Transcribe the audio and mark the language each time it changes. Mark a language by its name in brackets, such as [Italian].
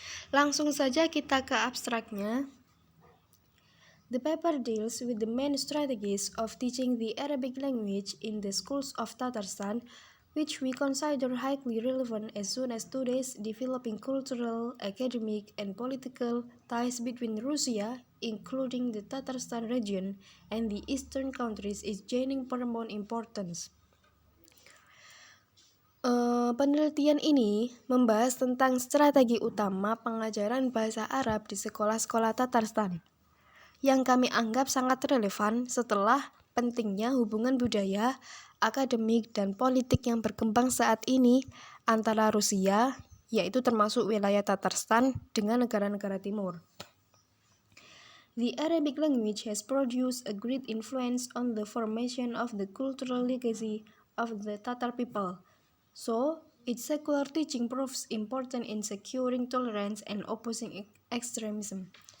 [Indonesian] Langsung saja kita ke abstraknya. [English] The paper deals with the main strategies of teaching the Arabic language in the schools of Tatarstan, which we consider highly relevant as soon as today's developing cultural, academic, and political ties between Russia, including the Tatarstan region, and the eastern countries is gaining paramount importance. [Indonesian] Penelitian ini membahas tentang strategi utama pengajaran bahasa Arab di sekolah-sekolah Tatarstan, yang kami anggap sangat relevan setelah pentingnya hubungan budaya, akademik, dan politik yang berkembang saat ini antara Rusia, yaitu termasuk wilayah Tatarstan, dengan negara-negara timur. [English] The Arabic language has produced a great influence on the formation of the cultural legacy of the Tatar people, so its secular teaching proves important in securing tolerance and opposing extremism.